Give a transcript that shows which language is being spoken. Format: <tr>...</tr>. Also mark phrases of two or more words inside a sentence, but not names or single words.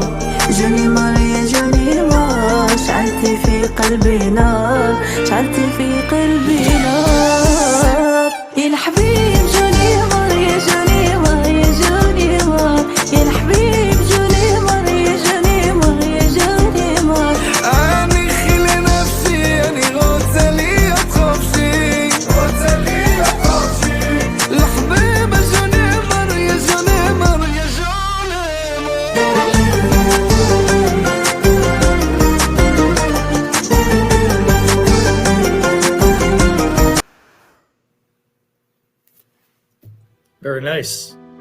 <ar>جوني مار يا جوني مار شعلتي في قلبي نار شعلتي في قلبي نار. يا الحبيب جوني مار يا جوني مار يا جوني مار يا الحبيب جوني مار يا جوني مار يا جوني مار.</ar> <he>אני חיל לנפשי אני רוצה להיות חופשי רוצה להיות חופשי.</he> <ar>الحبيب جوني مار يا جوني مار يا جوني</ar> <en>Very nice.</en>